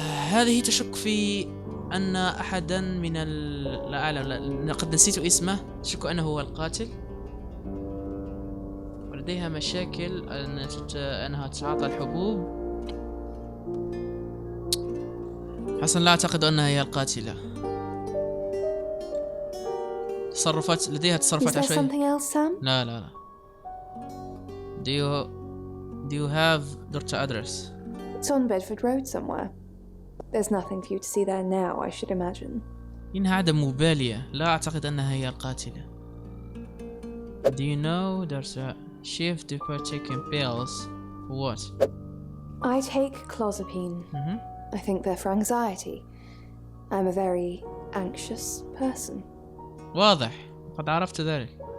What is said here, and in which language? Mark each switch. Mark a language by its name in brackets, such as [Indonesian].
[Arabic] هذه تشك في أن أحدا من لا أعلم، لقد نسيت اسمه، تشك أنه هو القاتل، ولديها مشاكل أنها تتعاطى الحبوب. حسن لا أعتقد أنها هي القاتلة. تصرفات لديها تصرفات عشوائية. [English] something else, Sam? [Arabic] لا لا لا. [English] Do you have Dorcha address? It's on Bedford Road somewhere. There's nothing for you to see there now, I should imagine. [Arabic] إنها عدم مبالية، لا أعتقد أنها هي القاتلة. [English] Do you know there's a shift for taking pills? What? I take clozapine. I think they're for anxiety. I'm a very anxious person. [Arabic] واضح، قد عرفت ذلك.